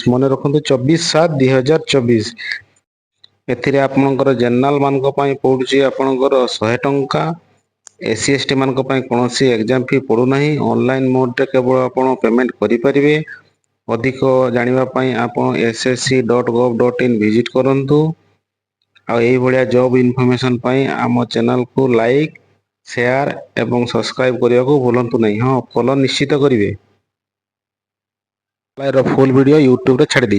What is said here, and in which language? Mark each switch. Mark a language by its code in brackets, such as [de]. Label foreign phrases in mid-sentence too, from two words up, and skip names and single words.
[or] ମନେ ରଖନ୍ତୁ 24/7/2024। ଏଥିରେ ଆପଣଙ୍କର ଜେନେରାଲ ମାନଙ୍କ ପାଇଁ ପଡ଼ୁଛି ଆପଣଙ୍କର 100 ଟଙ୍କା। SC ST ମାନଙ୍କ ପାଇଁ କୌଣସି [en] exam fee [or] ପଡ଼ୁନାହିଁ। [en] online mode [or] କେବଳ ଆପଣ ପେମେଣ୍ଟ କରିପାରିବେ। ଅଧିକ ଜାଣିବା ପାଇଁ ଆପଣ ssc.gov.in ଭିଜିଟ୍ କରନ୍ତୁ। ଆଉ ଏଇଭଳିଆ [en] job information [or] ପାଇଁ ଆମ ଚ୍ୟାନେଲକୁ [en] like, share [or] ଏବଂ ସବସ୍କ୍ରାଇବ୍ କରିବାକୁ ଭୁଲନ୍ତୁ ନାହିଁ। ହଁ, ଫଲୋ ନିଶ୍ଚିତ କରିବେ। [en] full video [or] ୟୁଟ୍ୟୁବରେ ଛାଡ଼ି ଦେଇଛି।